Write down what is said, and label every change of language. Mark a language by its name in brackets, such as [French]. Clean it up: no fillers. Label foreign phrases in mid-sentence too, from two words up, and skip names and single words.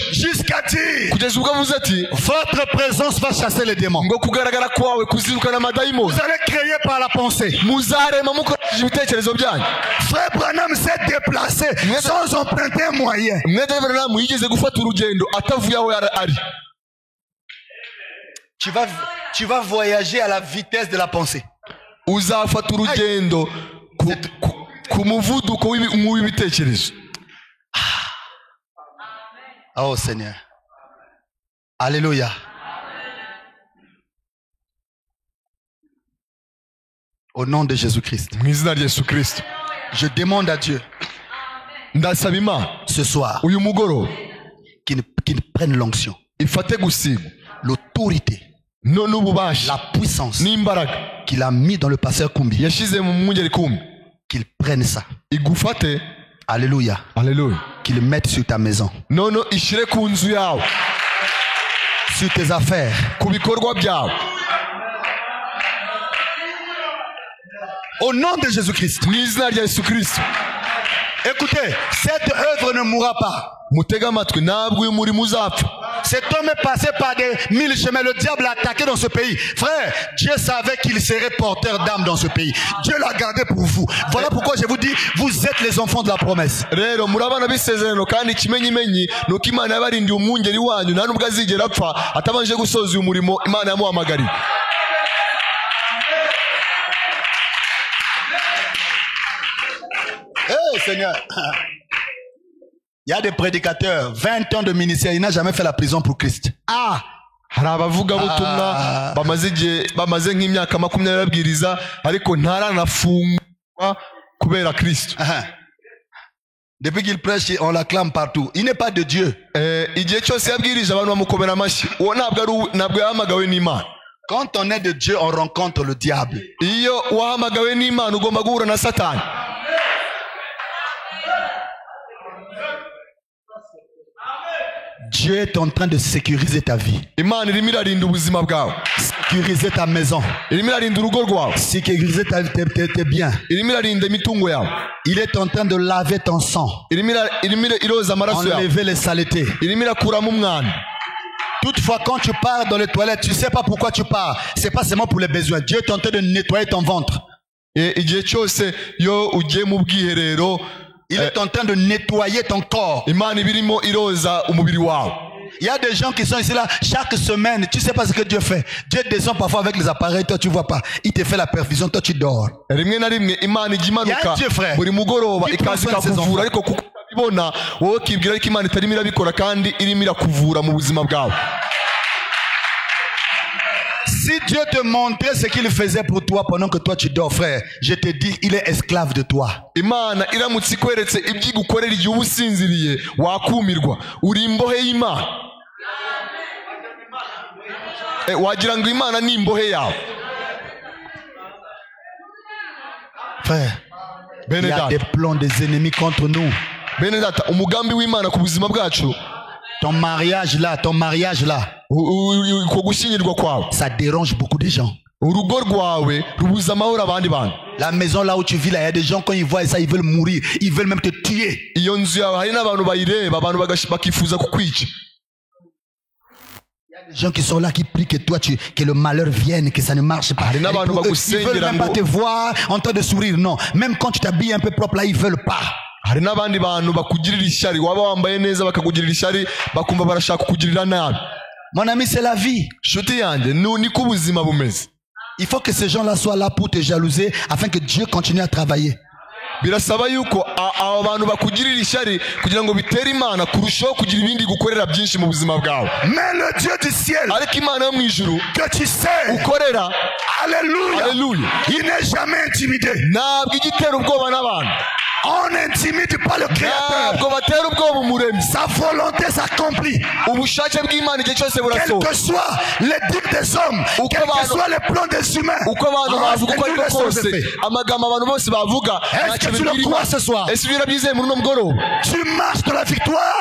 [French] jusqu'à dire [Kinyarwanda] kugeza ubwo avuze ati, [French] votre présence va chasser les démons. [Kinyarwanda] ngo kugaragara kwawe kuzirukana amadayimoni. [French] Vous allez créer par la pensée. [Kinyarwanda] muzarema mukoresheje ibitekerezo byanyu. [French] Frère Branham s'est déplacé sans emprunter un moyen. [Kinyarwanda] mwene Branham yigeze gufata urugendo atavuye aho ari. [French] Tu vas voyager à la vitesse de la pensée. [Kinyarwanda] uzafata urugendo ku muvuduko w'ibitekerezo. [French] Oh Seigneur. Alléluia. Au nom de Jésus-Christ. [Kinyarwanda] mu izina rya Yesu Kristo. [French] Je demande à Dieu [Kinyarwanda] Ndasaba Imana [French] ce soir [Kinyarwanda] uyu mugoroba [French] qu'il prenne l'onction, [Kinyarwanda] ifate gusigwa [French] l'autorité, [Kinyarwanda] n'ububasha [French] la puissance [Kinyarwanda] n'imbaraga [French] qu'il a mis dans le pasteur Kumbi. [Kinyarwanda] yashize mu mwungeri Kumbi, [French] Qu'il prenne ça. [Kinyarwanda] igufate. [French] Alléluia. [Kinyarwanda] Alléluia. [French] Qu'il le mette sur ta maison, [Kinyarwanda] Nono ishire ku nzu yawe, [French] sur tes affaires. [Kinyarwanda] ku bikorwa byawe, [French] Au nom de Jésus-Christ. [Kinyarwanda] mu izina rya Yesu Kristo. [French] Écoutez, cette œuvre ne mourra pas. [Kinyarwanda] Mutega amatwi, ntabwo uyu murimo uzapfa. [French] Cet homme est passé par des 1000 chemins. Le diable l'a attaqué dans ce pays. Frère, Dieu savait qu'il serait porteur d'âme dans ce pays. Dieu l'a gardé pour vous. Voilà pourquoi je vous dis, vous êtes les enfants de la promesse. [Kinyarwanda] Rero muri abana b'isezerano, kandi ikimenyimenyi nuko Imana yabarindiye umwungeri wanyu, nta nubwo azigera apfa atabanje gusoza uyu murimo Imana yamuhamagariye. [French] Eh Seigneur, il y a des prédicateurs, 20 ans de ministère, il n'a jamais fait la prison pour Christ. [Kinyarwanda] Ah, hari abavugabutumwa bamaze nk'imyaka 20 babwiriza ariko ntaranafungwa kubera Kristo. [French] Depuis qu'il prêche, on l'acclame partout. Il n'est pas de Dieu. [Kinyarwanda] Igihe cyose yabwirije abantu bamukomera amashyi, uwo ntabwo yahamagawe n'Imana. [French] Quand on est de Dieu, on rencontre le diable. [Kinyarwanda] Iyo wahamagawe n'Imana ugomba guhura na Satani. [French] Dieu est en train de sécuriser ta vie. [Kinyarwanda] Imana irimo irarinda ubuzima bwawe, [French] Sécuriser ta maison. [Kinyarwanda] irimo irarinda urugo rwawe, [French] Sécuriser tes biens. [Kinyarwanda] irimo irarinda imitungo yawe, [French] Il est en train de laver ton sang. [Kinyarwanda] irimo iroza amaraso yawe, [French] Enlever les saletés. [Kinyarwanda] irimo irakuramo umwanda. [French] Toutefois, quand tu pars dans les toilettes, tu ne sais pas pourquoi tu pars. C'est pas seulement pour les besoins. Dieu est en train de nettoyer ton ventre. [Kinyarwanda] Igihe cyose yo ugiye mu bwiherero, [French] Il est en train de nettoyer ton corps. [Kinyarwanda] Imana ibirimo iroza umubiri wawe. [French] Il y a des gens qui sont ici là chaque semaine. Tu ne sais pas ce que Dieu fait. Dieu descend parfois avec les appareils. Toi, tu ne vois pas. Il te fait la perfusion. Toi, tu dors. [Kinyarwanda] Rimwe na rimwe Imana ijya imanuka buri mugoroba ikaza ikakuvura, ariko kuko utabibona wowe ukibwira ko Imana itarimo irabikora kandi irimo irakuvura mu buzima bwawe. [French] Si Dieu te montrait ce qu'il faisait pour toi pendant que toi tu dors, frère, je te dis, il est esclave de toi. [Kinyarwanda] Imana iramutse ikweretse ibyo igukorera igihe uba usinziriye, wakumirwa. Uri imbohe y'Imana. Wagira ngo Imana ni imbohe yawe. [French] Frère, il y a des plans des ennemis contre nous. [Kinyarwanda] Bene data, umugambi w'Imana ku buzima bwacu, [French] ton mariage là, [Kinyarwanda] uko gushyingirwa kwawe, [French] ça dérange beaucoup de gens. [Kinyarwanda] urugo rwawe rubuza amahoro abandi bantu. [French] La maison là où tu vis là, il y a des gens quand ils voient ça, ils veulent mourir, ils veulent même te tuer. [Kinyarwanda] Iyo nzu yawe hari n'abantu bayireba, abantu bakifuza kukwica. [French] Des gens qui sont là, qui prient que toi, que le malheur vienne, que ça ne marche pas. Ils veulent même pas te voir en train de sourire, non. Même quand tu t'habilles un peu propre là, ils veulent pas. [Kinyarwanda] Hari n'abandi bantu bakugirira ishyari, waba wambaye neza bakakugirira ishyari, bakumva barashaka kukugirira nabi. [French] Mon ami, c'est la vie. [Kinyarwanda] Nshuti yanjye, niko ubuzima bumeze. [French] Il faut que ces gens-là soient là pour te jalouser afin que Dieu continue à travailler. [Kinyarwanda] Birasaba yuko aba bantu bakugirira ishyari kugira ngo bitere Imana kurushaho kugira ibindi gukorera byinshi mu buzima bwawe. [French] Mais le Dieu du ciel, [Kinyarwanda] ariko Imana yo mu ijuru, [French] que tu sais, [Kinyarwanda] ukorera, [French] alléluia, [Kinyarwanda] alléluia, [French] il n'est jamais intimidé. [Kinyarwanda] Ntabwo igitera ubwoba n'abantu. [French] On n'intimide pas le Créateur. [Kinyarwanda] Ntabwo batera ubwoba umuremyi. [French] Sa volonté s'accomplit. [Kinyarwanda] Ubushake bw'Imana igihe cyose burasohoka. [French] Quel que soit les dires des hommes, quel que soit les plans des humains, [Kinyarwanda] uko abantu bavuga uko ariko kose, amagambo abantu bose bavuga, [French] est-ce que tu le crois ce soir? [Kinyarwanda] Ese birabyizeye muri uno mugoroba? [French] Tu marches dans la victoire